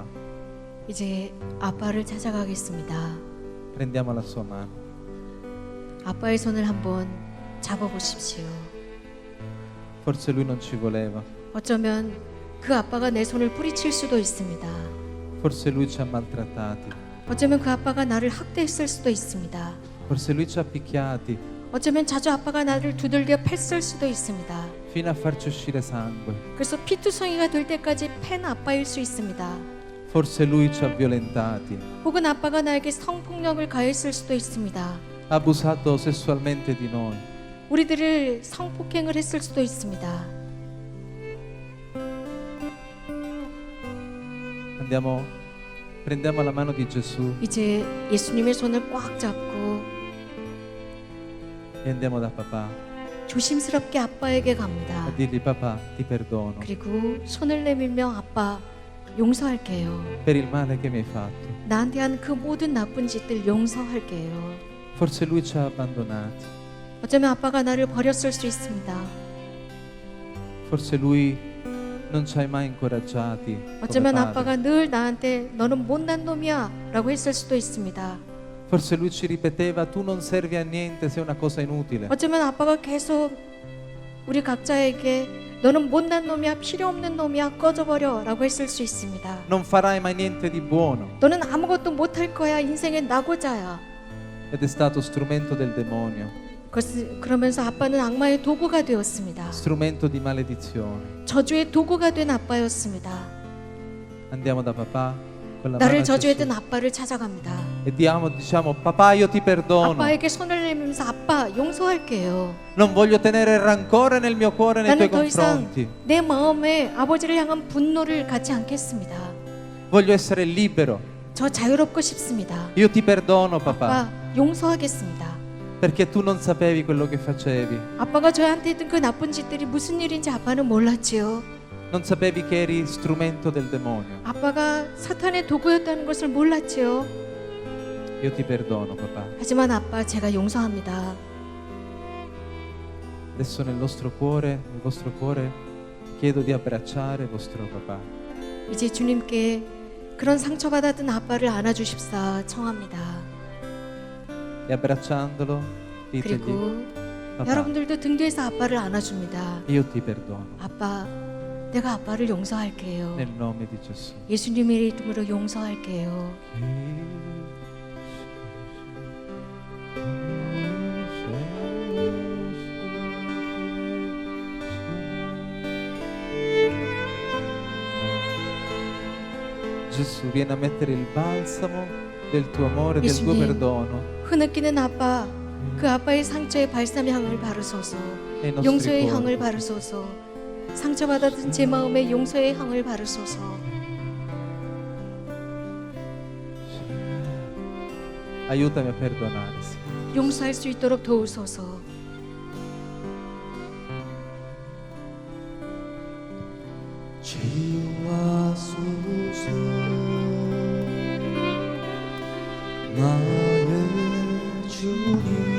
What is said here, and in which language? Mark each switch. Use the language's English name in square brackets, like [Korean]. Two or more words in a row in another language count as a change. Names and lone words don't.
[Korean] 이제 아빠를 찾아가겠습니다. [Italian] prendiamo la sua mano. [Korean] 아빠의 손을 한번 잡아보십시오. [Italian] Forse lui non ci voleva, [Korean] 어쩌면 그 아빠가 내 손을 뿌리칠 수도 있습니다. [Italian] forse lui ci ha maltrattati, [Korean] 어쩌면 그 아빠가 나를 학대했을 수도 있습니다. [Italian] forse lui ci ha picchiati [Korean] 어쩌면 자주 아빠가 나를 두들겨 팼을 수도 있습니다. [Italian] fino a farci uscire sangue. [Korean] 그래서 피투성이가 될 때까지 팬 아빠일 수 있습니다. [Italian] Forse lui ci ha violentati, [Korean] 혹은 아빠가 나에게 성폭력을 가했을 수도 있습니다. [Italian] ha abusato sessualmente di noi. [Korean] 우리들을 성폭행을 했을 수도 있습니다. [Italian] Prendiamo la mano di Gesù [Korean] 이제 예수님의 손을 꽉 잡고 [Italian] e andiamo da papà [Korean] 조심스럽게 아빠에게 갑니다. [Italian] a dirgli papà ti perdono [Korean] 그리고 손을 내밀며 아빠 용서할게요. [Italian] per il male che mi hai fatto. [Korean] 나한테 한 그 모든 나쁜 짓들 용서할게요. [Italian] Forse lui ci ha abbandonati, [Korean] 어쩌면 아빠가 나를 버렸을 수 있습니다. [Italian] forse lui non ci ha mai incoraggiati come [Korean] 어쩌면 [Italian] padre. [Korean] 아빠가 늘 나한테 너는 못난 놈이야 라고 했을 수도 있습니다. [Italian] Forse lui ci ripeteva tu non servi a niente, sei una cosa inutile. [Korean] 어쩌면 아빠가 계속 우리 각자에게 너는 못난 놈이야, 필요 없는 놈이야, 꺼져버려 라고 했을 수 있습니다. [Italian] Non farai mai niente di buono. [Korean] 너는 아무것도 못할 거야, 인생의 낙오자야. [Italian] Ed è stato strumento del demonio, [Korean] 그러면서 아빠는 악마의 도구가 되었습니다. [Italian] strumento di maledizione. [Korean] 저주의 도구가 된 아빠였습니다. [Italian] Andiamo da papà con la mano [Korean] 나를 [Italian] a Gesù [Korean] 저주했던 아빠를 찾아갑니다. [Italian] e diciamo papà io ti perdono. [Korean] 아빠에게 손을 내밀면서 아빠 용서할게요. [Italian] Non voglio tenere rancore nel mio cuore nei tuoi [Korean] 나는 더 이상 [Italian] confronti. [Korean] 내 마음에 아버지를 향한 분노를 갖지 않겠습니다. [Italian] Voglio essere libero. [Korean] 저 자유롭고 싶습니다. [Italian] Io ti perdono papà, [Korean] 아빠 용서하겠습니다. [Italian] perché tu non sapevi quello che facevi. [Korean] 아빠가 저한테 했던 그 나쁜 짓들이 무슨 일인지 아빠는 몰랐지요. [Italian] Non sapevi che eri strumento del demonio. [Korean] 아빠가 사탄의 도구였다는 것을 몰랐지요. [Italian] Io ti perdono papà. [Korean] 하지만 아빠 제가 용서합니다. [Italian] Adesso nel vostro cuore chiedo di abbracciare vostro papà. [Korean] 이제 주님께 그런 상처받았던 아빠를 안아주십사 청합니다. [Italian] E abbracciandolo ditegli [Korean] 그리고 [Italian] papà, [Korean] 여러분들도 등 뒤에서 아빠를 안아줍니다. [Italian] io ti perdono. [Korean] 아빠, 내가 아빠를 용서할게요. [Italian] Nel nome di Gesù. [Korean] 예수님의 이름으로 용서할게요. [Italian] Gesù, vieni a mettere il balsamo del tuo amore, del tuo [Korean] 예수님. [Italian] perdono [Korean] 흐느끼는 아빠, 그 아빠의 상처에 발삼의 향을 바르소서. [Italian] nei nostri [Korean] 용서의 [Italian] cuori. [Korean] 향을 바르소서. 상처받았던 제 마음에 용서의 향을 바르소서. [Italian] Aiutami a perdonare, Signore. [Korean] 용서할 수 있도록 도우소서. 치유하소서 나의 주님